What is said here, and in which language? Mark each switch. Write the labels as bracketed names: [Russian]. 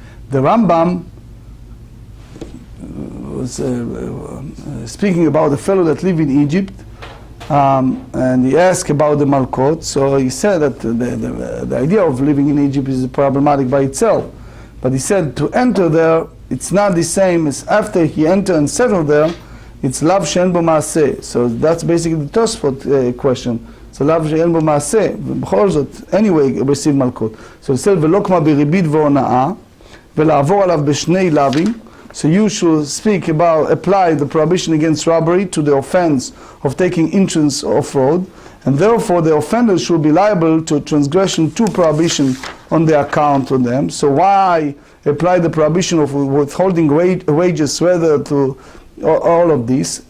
[English] The Rambam was speaking about a fellow that lived in Egypt, and he asked about the malkot. So he said that the idea of living in Egypt is problematic by itself. But he said to enter there, it's not the same as after he entered and settled there, it's lav she'en bo maaseh. So that's basically the Tosfot question. [Hebrew] So לאו שאין בו מעשה, ובכל זאת, [English] anyway, receive [Hebrew] מלכות. [English] So it said, [Hebrew] ולא כמו בריבית והונאה, ולעבור עליו בשני לאווים. [English] So you should speak about, apply the prohibition against robbery to the offense of taking interest or fraud, and therefore the offender should be liable to transgression to prohibition on the account of them. So why apply the prohibition of withholding wages rather to all of this?